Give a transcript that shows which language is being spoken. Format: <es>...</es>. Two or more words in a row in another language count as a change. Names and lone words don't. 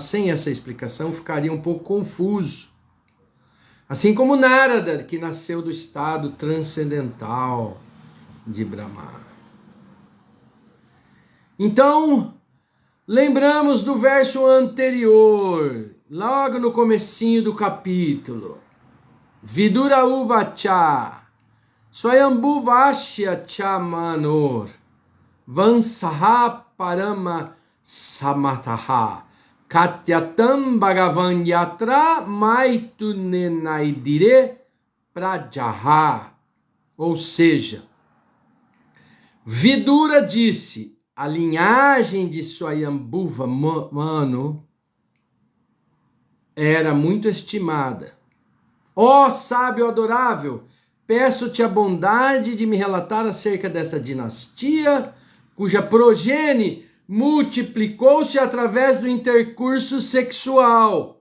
<pt>Sem essa explicação ficaria um pouco confuso. Assim como Narada, que nasceu do estado transcendental de Brahma. Então, lembramos do verso anterior, logo no comecinho do capítulo.</pt> <sa>Vidura uvacha, swayambhu vashya cha manor, vansaha parama samataha, katyatam bhagavan yatra maitunenaidire prajaha.</sa> <pt>Ou seja, Vidura disse, a linhagem de Swayambhuva Manu era muito estimada. Ó sábio adorável, peço-te a bondade de me relatar acerca desta dinastia, cuja progenie multiplicou-se através do intercurso sexual.</pt>